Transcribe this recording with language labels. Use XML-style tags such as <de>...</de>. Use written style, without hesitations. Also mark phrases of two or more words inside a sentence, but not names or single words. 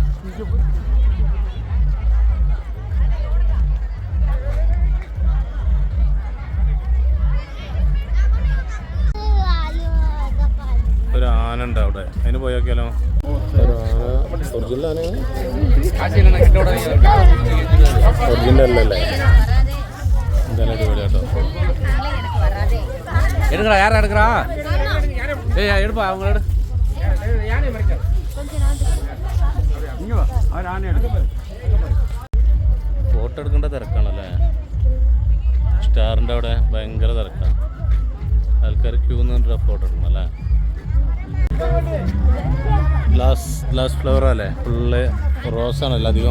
<ml>ഒരു ആന ഉണ്ട് അവിടെ, അതിന് പോയോക്കിയാലോ? ഒരു ആന ഒറിജിനൽ ആനയാണ്, ഒറിജിനൽ അല്ലല്ലേ? എന്തായാലും അടിപൊളി കേട്ടോ.</ml> <ta>எடுக்கிறா யாரா எடுக்கிறா? ஏய் எடுப்பா அவங்களோட</ta> <ml>ഫോട്ടോ എടുക്കേണ്ട തിരക്കാണല്ലേ. സ്റ്റാറിൻ്റെ അവിടെ ഭയങ്കര തിരക്കാണ്, ആൾക്കാർ ക്യൂ നിന്നിട്ട് ഫോട്ടോ എടുക്കണം അല്ലേ.</ml> <en>glass flower</en> <ml>അല്ലേ, ഫുള്ള് റോസാണല്ലോ അധികം.</ml>